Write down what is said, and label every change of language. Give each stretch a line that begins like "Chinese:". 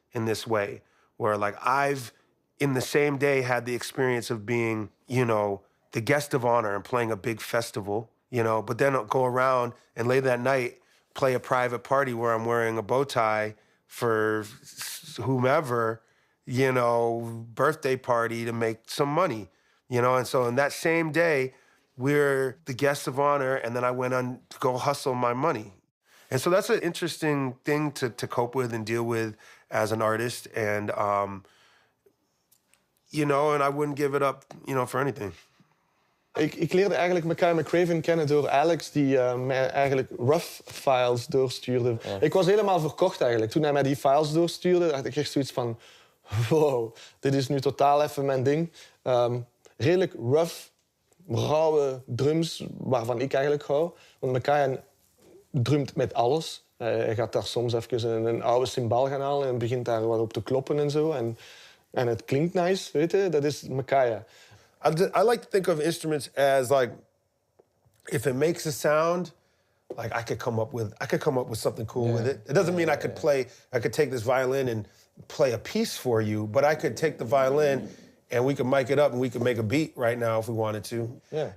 English: in this way, where like I've in the same day had the experience of being, you know, the guest of honor and playing a big festival, you know, but then I'll go around and late that night play a private party where I'm wearing a bow tie for whomever, you know, birthday party to make some money, you know? And so in that same day, we're the guests of honor, and then I went on to go hustle my money. And so that's an interesting thing to cope with and deal with as an artist. And, you know, and I wouldn't give it up, you know, for anything.
Dutch: Ik leerde eigenlijk Mackay McCraven kennen door Alex, die mij eigenlijk rough files doorstuurde. Ja. Ik was helemaal verkocht eigenlijk. Toen hij mij die files doorstuurde, had ik echt zoiets van... Wow, dit is nu totaal even mijn ding. Redelijk rough, rauwe drums, waarvan ik eigenlijk hou. Want Mackay drumt met alles. Hij gaat daar soms even een oude cymbaal gaan halen en begint daar wat op te kloppen en zo. En het klinkt nice, weet je. Dat is Mackay.
English: I like to think of instruments as like, if it makes a sound, like I could come up with something cool with it. It doesn't mean I could take this violin and play a piece for you, but I could take the violin and we could mic it up and we could make a beat right now if we wanted to. Yeah.